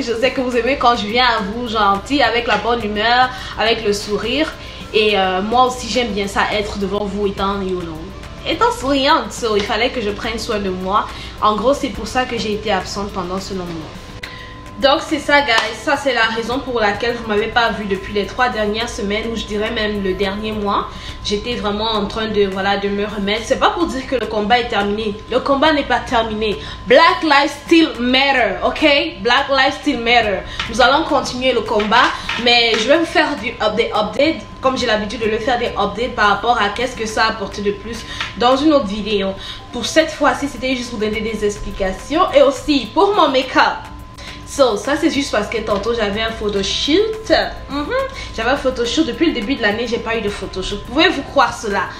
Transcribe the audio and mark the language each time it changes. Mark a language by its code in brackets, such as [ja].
[fr] Je sais que vous aimez quand je viens à vous gentil, avec la bonne humeur, avec le sourire, et moi aussi j'aime bien ça, être devant vous étant, [en] you know, [fr] étant souriante, so il fallait que je prenne soin de moi. En gros, c'est pour ça que j'ai été absente pendant ce long moment. Donc c'est ça guys, ça c'est la raison pour laquelle vous m'avez pas vu depuis les 3 dernières semaines, ou je dirais même le dernier mois. J'étais vraiment en train de de me remettre. C'est pas pour dire que le combat est terminé, le combat n'est pas terminé. [en] Black lives still matter, ok? Black lives still matter. [fr] Nous allons continuer le combat, mais je vais vous faire des updates comme j'ai l'habitude de le faire, des updates par rapport à qu'est-ce que ça a apporté de plus dans une autre vidéo. Pour cette fois-ci, c'était juste pour donner des explications et aussi pour mon make-up. So, ça c'est juste parce que tantôt j'avais un photoshoot. J'avais un photoshoot depuis le début de l'année, j'ai pas eu de photoshoot. Pouvez-vous croire cela?